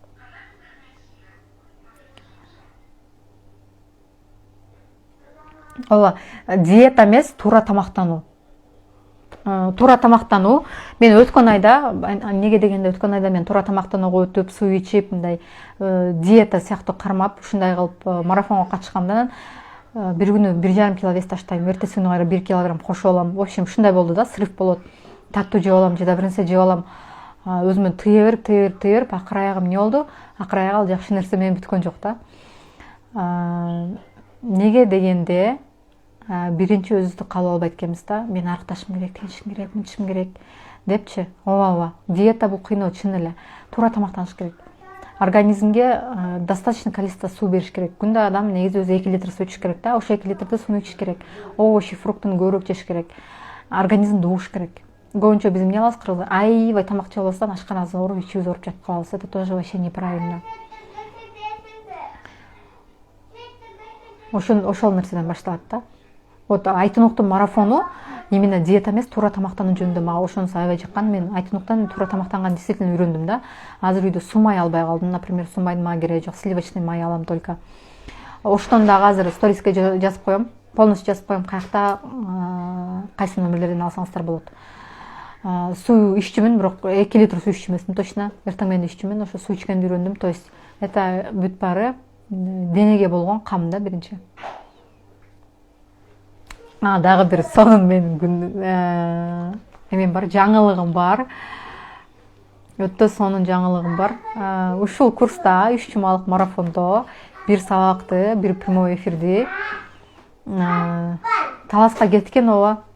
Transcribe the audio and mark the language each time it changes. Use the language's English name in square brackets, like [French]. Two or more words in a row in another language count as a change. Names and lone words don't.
[Kyrgyz] Ооба, диета эмес, туура тамактануу. Туура тамактануу. Мен өткөн айда, эмнеге дегенде өткөн айда мен туура тамактанууга өтүп, суу ичип, мындай диета сыяктуу кармап, ушундай кылып марафонго катышкандан бир күнү 1,5 кило вес таштайм, эртеси күнү кайра 1 килограмм кошуп алам. [Russian] В общем, [Kyrgyz] ушундай болду да, срыв болот. Таттуу жеп алам, же да бир нерсе жеп алам. Өзүмө тыя берип, акыр аягым эмне болду? Акыр аягы ал жакшы нерсе менен бүткөн жок да. Неге дегенде, биринчи өзүбүздү кабыл албайт экенбиз да. Мен арыкташым керек, тинчишим керек, мынтишим керек депчи. Ооба, диета бул кыйноо, чын эле. Туура тамактаныш керек. Организмге [Russian] достаточно количество [Kyrgyz] суу бериш керек. Күндө адам негизи өзү 2 литр суу ичиш керек да. Ошол 2 литрди сууну ичиш керек. Овощи, фруктун көбүрөөк жеш керек. Организмди угуш керек. Көбүнчө биз эмне кылабыз кыргыздар? Аябай тамак жеп алсаң, ашканабыз ооруп, ичибиз ооруп жатып калабыз. Это тоже вообще неправильно. Ошол нерседен башталат да. Вот Айтынуктун марафону именно диета эмес, туура тамактануу жөнүндө мага ошонусу аябай жаккан. Мен Айтынуктан туура тамактанганды действительно үйрөндүм да. Азыр үйдө суу май албай калдым. Например, суу майдын мага кереги жок, сливочный май алам только. Оштон дагы азыр сториске жазып коем, полностью жазып коем, каякта кайсы номерлерден алсаңыздар болот. Суу иччүмүн, бирок 2 литр суу иччү эмесмин точно. Эртең менен иччүмүн, ошо суу ичкенди үйрөндүм. [Russian] То есть это [Kyrgyz] бүт баары денеге болгон кам да биринчи. Дагы бир сонун менин эмем бар, жаңылыгым бар. Өтө сонун жаңылыгым бар. Ушул курста 3 жумалык марафондо бир сабакты, бир прямой эфирди таласка кеткен, ооба.